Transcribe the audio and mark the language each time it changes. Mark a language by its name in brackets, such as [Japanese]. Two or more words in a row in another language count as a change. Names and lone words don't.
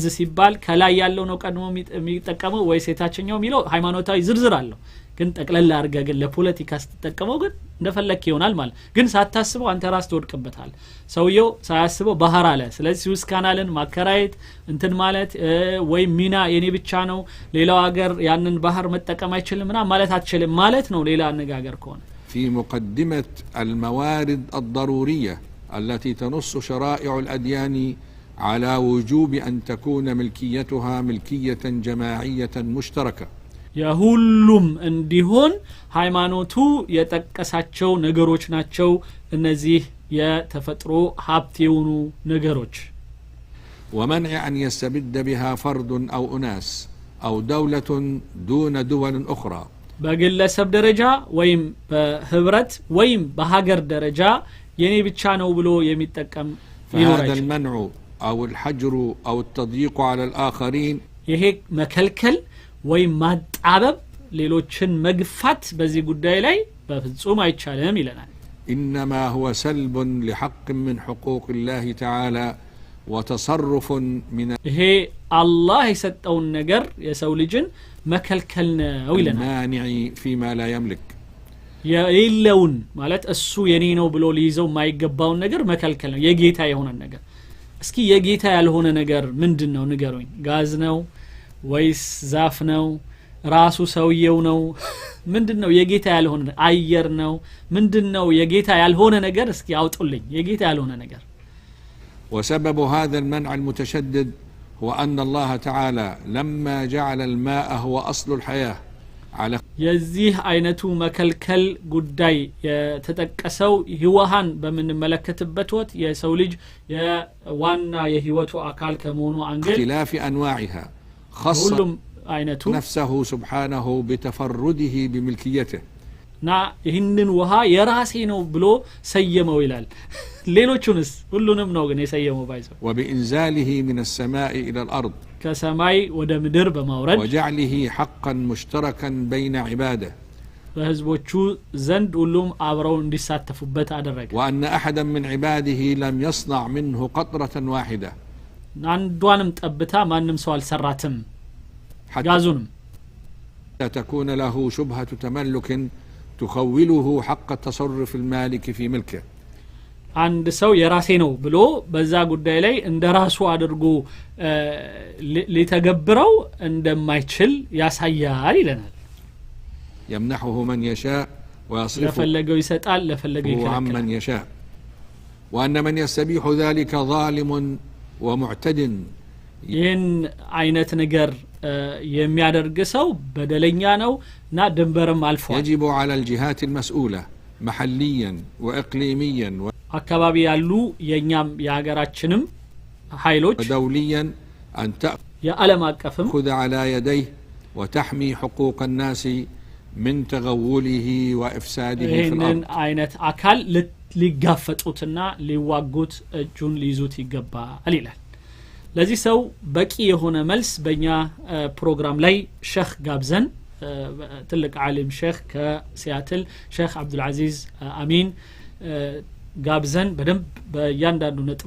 [Amharic] ሲባል ከላይ ያለው ነው ቀድሞ የሚጠቀመው ወይ ሴታችኛው የሚለው ሃይማኖታዊ ዝርዝር አለው ግን ጠቅለል አድርገህ ግን ለፖለቲካ ስትጠቀመው ግን እንደፈለክ ይሆናል ማለት ግን ሳታስበው አንተ ራስ ትወድቅበታል ሰውየው ሳያስበው ባህር አለ ስለዚህ ስዊስ ካናልን ማከራየት እንትን ማለት ወይ ሚና የኔ ብቻ ነው ሌላው ሀገር ያንን ባህር መጠቀም አይችልም እና ማለት አትችልም ማለት ነው ሌላ አነጋገር ከሆነ [Arabic] في مقدمة الموارد الضرورية التي تنص شرائع الأديان على وجوب أن تكون ملكيتها ملكية جماعية مشتركة [Amharic] የሁሉም እንዲሆን ሃይማኖቱ የተቀሳቸው ነገሮች ናቸው እነዚህ የተፈጥሮ ሀብት የሆኑ ነገሮች [Arabic] ومنع أن يستبد بها فرد أو أناس أو دولة دون دول أخرى [Amharic] በግለሰብ ደረጃ ወይም በህብረት ወይም በሀገር ደረጃ የኔ ብቻ ነው ብሎ የሚጠቀም [Arabic] فهذا المنع أو الحجر أو التضييق على الآخرين [Amharic] ይሄ መከልከል ወይም ማጣበብ ሌሎችን መግፋት በዚህ ጉዳይ ላይ በፍጹም አይቻልም ይለናል [Arabic] إنما هو سلب لحق من حقوق الله تعالى وتصرف من [Amharic] ይሄ አላህ የሰጠውን ነገር የሰው ልጅን መከልከል ነው ይለናል [Arabic] المانع فيما لا يملك [Amharic] የሌለውን ማለት እሱ የኔ ነው ብሎ ሊይዘው የማይገባውን ነገር መከልከል ነው የጌታ የሆነ ነገር እስኪ የጌታ ያልሆነ ነገር ምንድነው ንገሩኝ ጋዝ ነው ወይስ ዛፍ ነው ራሱ ሰውየው ነው ምንድነው የጌታ ያልሆነ አየር ነው ምንድነው የጌታ ያልሆነ ነገር እስኪ አውጡልኝ የጌታ ያልሆነ ነገር [Arabic] وسبب هذا المنع المتشدد هو أن الله تعالى لما جعل الماء هو أصل الحياة على [Amharic] የዚህ አይነቱ መከልከል ጉዳይ የተጠቀሰው ህዋሃን በመንመለከትበት ወቅት የሰው ልጅ የዋና የህይወቱ አካል ከመሆኑ አንገል [Arabic] اختلاف أنواعها خص نفسه سبحانه بتفرده بملكيته [Amharic] ና ይህንን ውሃ የራሴ ነው ብሎ ሰየመው ይላል ሌሎቹንስ ሁሉንም ነው ግን የሰየመው ባይዘው [Arabic] وبإنزاله من السماء إلى الأرض [Amharic] ከሰማይ ወደ ምድር በማውረድ [Arabic] وجعله حقا مشتركا بين عباده [Amharic] በህዝቦቹ ዘንድ ሁሉም አብረው እንዲሳተፉበት አደረገ [Arabic] وأن أحدا من عباده لم يصنع منه قطرة واحدة [Amharic] አንዷንም ጠብታ ማንም ሰው አልሰራትም ጋዙንም [Arabic] تكون له شبهة تملك تخوله حق التصرف المالك في ملكه [Amharic] አንድ ሰው የራሴ ነው ብሎ በዛ ጉዳይ ላይ እንደራሱ አድርጎ ሊተገብረው እንደማይችል ያሳያል ይለናል [Arabic] يمنحه من يشاء ويصرفه [Amharic] ለፈለገው ይሰጣል ለፈለገው ይከለክላል [Arabic] من يشاء وأن من يستبيح ذلك ظالم ومعتد [Amharic] ይህን አይነት ነገር የሚያደርግ ሰው በደለኛ ነውና ድንበርም አልፏል [Arabic] يجب على الجهات المسؤولة محليا وإقليميا [Amharic] አካባቢ ያሉ የኛም የሀገራችንም ኃይሎች [Arabic] ودوليا أن [Amharic] የዓለም አቀፍም [Arabic] تأخذ على يديه وتحمي حقوق الناس من تغوله وإفساده في [Amharic] ይህንን [Arabic] الأرض [Amharic] አይነት አካል ሊጋፈጡትና ሊዋጉት እጁን ሊይዙት ይገባል ይላል ለዚህ ሰው በቂ የሆነ መልስ በእኛ ፕሮግራም ላይ ሼክ ጋብዘን ትልቅ ዓሊም ሼክ ከሲያትል ሼክ አብዱልዓዚዝ አሚን ጋብዘን በደንብ በእያንዳንዱ ነጥብ